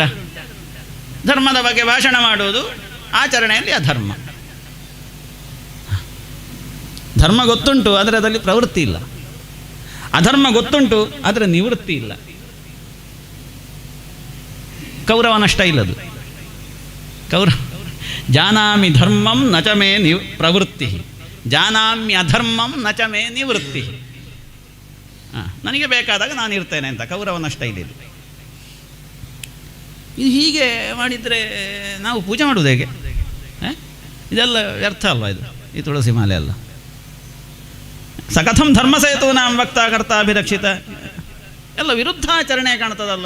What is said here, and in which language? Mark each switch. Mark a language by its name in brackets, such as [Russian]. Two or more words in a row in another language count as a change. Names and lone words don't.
[Kannada] ಧರ್ಮದ ಬಗ್ಗೆ ಭಾಷಣ ಮಾಡುವುದು ಆಚರಣೆಯಲ್ಲಿ ಅಧರ್ಮ. ಧರ್ಮ ಗೊತ್ತುಂಟು, ಆದರೆ ಅದರಲ್ಲಿ ಪ್ರವೃತ್ತಿ ಇಲ್ಲ. ಅಧರ್ಮ ಗೊತ್ತುಂಟು, ಅದರ ನಿವೃತ್ತಿ ಇಲ್ಲ. ಕೌರವನ ಸ್ಟೈಲ್ ಅದು. [Sanskrit] ಜಾನಾಮಿ ಧರ್ಮಂ ನಚ ಮೇ ಪ್ರವೃತ್ತಿ, ಜಾನಾಮಿ ಅಧರ್ಮಂ ನಚ ಮೇ ನಿವೃತ್ತಿ. [Kannada] ನನಗೆ ಬೇಕಾದಾಗ ನಾನು ಇರ್ತೇನೆ ಅಂತ ಕೌರವನ ಸ್ಟೈಲ್ ಇದು. ಇದು ಹೀಗೆ ಮಾಡಿದರೆ ನಾವು ಪೂಜೆ ಮಾಡುವುದು ಹೇಗೆ? ಇದೆಲ್ಲ ವ್ಯರ್ಥ ಅಲ್ವಾ? ಇದು ಈ ತುಳಸಿ ಮಾಲೆ ಅಲ್ಲ. [Sanskrit] ಸಕಥಂ ಧರ್ಮಸೇತು ನಾಂ ವಕ್ತ ಕರ್ತಾಭಿರಕ್ಷಿತ [Kannada] ಎಲ್ಲ ವಿರುದ್ಧಾಚರಣೆ ಕಾಣ್ತದಲ್ಲ.